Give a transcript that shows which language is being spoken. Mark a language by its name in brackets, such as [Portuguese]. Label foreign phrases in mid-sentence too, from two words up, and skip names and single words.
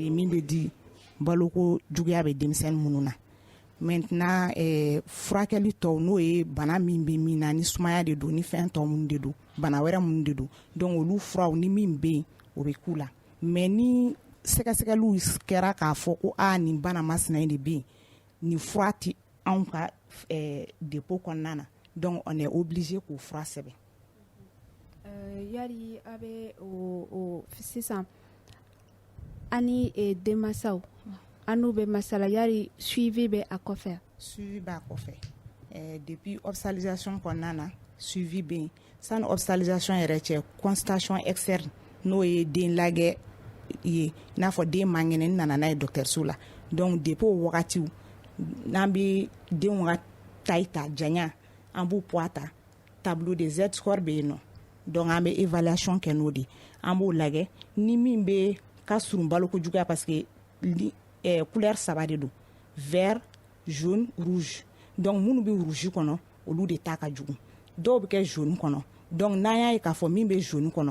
[Bambara] yen min bɛ di baloko juguya bɛ denmisɛnnin minnu na maintenant furakɛli tɔw n'o ye bana min bɛ min na ni sumaya de don ni fɛn tɔw minnu de don bana wɛrɛ minnu de don donc olu furaw ni min bɛ yen o bɛ k'u la mais ni sɛgɛsɛgɛliw kɛra k'a fɔ ko nin bana masina in de bɛ yen nin fura tɛ anw ka dépôt kɔnɔna na [French] donc on est obligé [Bambara] k'o fura sɛbɛn. Yari a bɛ o sisan ani denmansaw an n'u bɛ masala yari suivi bɛ a kɔfɛ. Suivi b'a kɔfɛ [French] depuis hospitalisation [Bambara] kɔnɔna na suivi bɛ yen sani hospitalisation yɛrɛ cɛ [French] consultation externe [Bambara] n'o ye den lajɛ ye i n'a fɔ den man kɛnɛ nana n'a ye dɔgɔtɔrɔso la donc depuis o wagatiw n'an bɛ denw ka taille ta janya an b'u poids ta [French] tableau de Z score [Bambara] bɛ yen nɔ donc an bɛ évaluation kɛ n'o de an b'o lajɛ ni min bɛ ka surun balokojuguya [French] parce que couleur [Bambara] 3 de don [French] vert jaune rouge [Bambara] donc minnu bɛ rouge kɔnɔ olu de ta ka jugu dɔw bɛ kɛ jaune kɔnɔ donc n'an y'a ye k'a fɔ min bɛ jaune kɔnɔ